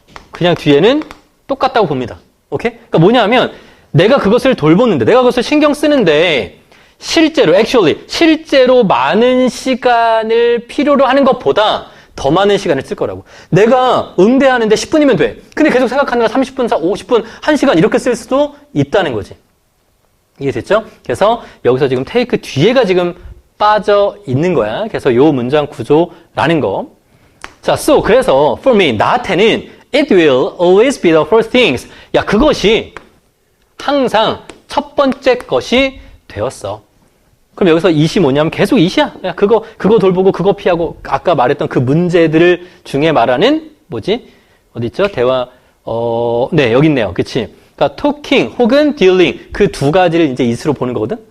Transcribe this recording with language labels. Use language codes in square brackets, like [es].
[ko] 그냥 뒤에는 똑같다고 봅니다. 오케이? 그러니까 뭐냐면 내가 그것을 돌보는데, 내가 그것을 신경 쓰는데 실제로 많은 시간을 필요로 하는 것보다 더 많은 시간을 쓸 거라고. 내가 응대하는데 10분이면 돼. 근데 계속 생각하느라 30분, 50분, 1시간 이렇게 쓸 수도 있다는 거지. 이해됐죠? 그래서 여기서 지금 take 뒤에가 지금 빠져 있는 거야. 그래서 요 문장 구조라는 거. 자, 그래서 [en] for me, [ko] 나한테는 [en] it will always be the first things. [ko] 야, 그것이 항상 첫 번째 것이 되었어. 그럼 여기서 it이 뭐냐면 계속 it이야. 야, 그거 돌보고 그거 피하고 아까 말했던 그 문제들 중에 말하는 뭐지? 어디 있죠? 대화 네, 여기 있네요. 그치? 그러니까 talking 혹은 dealing 그 두 가지를 이제 it으로 보는 거거든.